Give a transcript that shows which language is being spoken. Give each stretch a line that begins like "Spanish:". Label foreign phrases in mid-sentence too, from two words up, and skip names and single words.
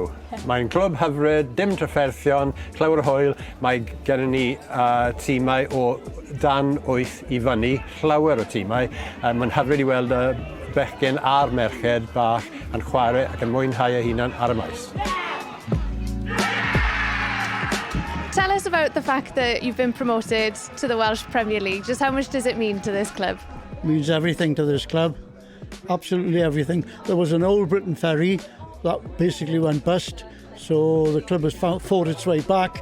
Welsh: Mae'n clwb hyfryd, dim trafferthion, llawer o hwyl. Mae gennym ni tîmau o dan 8 I fyny, llawer o tîmau. Mae'n hyfryd I weld y bechgyn a'r merched bach yn chwarae ac yn mwynhau eu hunan ar y maes.
English: Tell us about the fact that you've been promoted to the Welsh Premier League. Just how much does it mean to this club? It means everything to this club. Absolutely everything. There was an old Briton Ferry that basically went bust, so the club has fought its way back.